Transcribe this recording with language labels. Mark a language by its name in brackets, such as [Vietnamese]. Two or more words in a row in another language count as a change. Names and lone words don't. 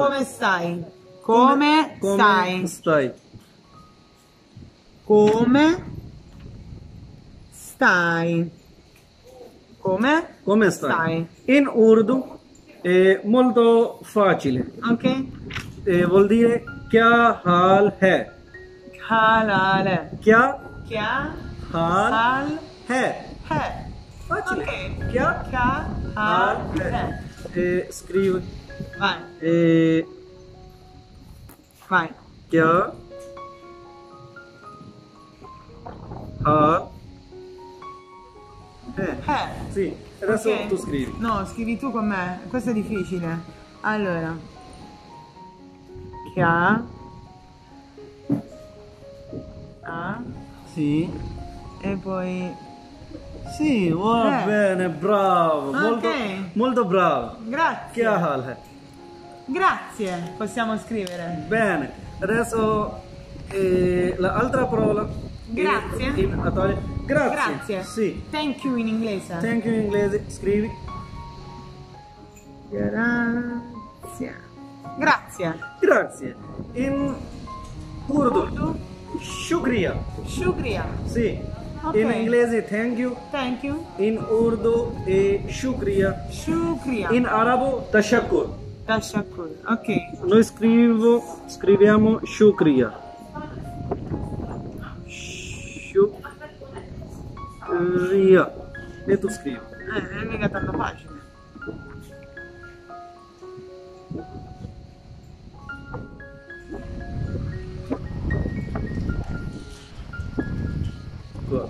[Italian] Come stai? Come stai? Stai? Come stai? Come stai? In Urdu è molto facile. Ok? Vuol dire [Urdu] کیا حال ہے? Halale. क्या Chia हाल hal है? है. [Italian] Facile. Ok. [Urdu] क्या Chia हाल hal है? है. [Italian] Scrivi. Vai, vai. [Urdu] کیا حال ہے? [Italian] Sì, adesso Ok. tu scrivi. No, scrivi tu con me. Questo è difficile. Allora. [Urdu] Chia A [Italian] Sì. e poi Sì, va bene, bravo. Ok. Molto bravo. grazie. [Urdu] کیا حال ہے? [Italian] Grazie. Possiamo scrivere. Bene, adesso l'altra parola. Grazie. In Italia. Grazie. Grazie. Sì. [English] Thank you [Italian] in inglese. [English] Thank you [Italian] in inglese. Scrivi. Grazie. Grazie. Grazie. In Urdu. Shukriya. Shukriya. Sì. Ok. In inglese [English] thank you. Thank you. [Italian] In Urdu shukriya. Shukriya. In arabo tashakkur. Tashakkur. Ok. Noi scriviamo shukriya. Shukriya. E tu scrivi. Non è mica tanto facile. Guarda.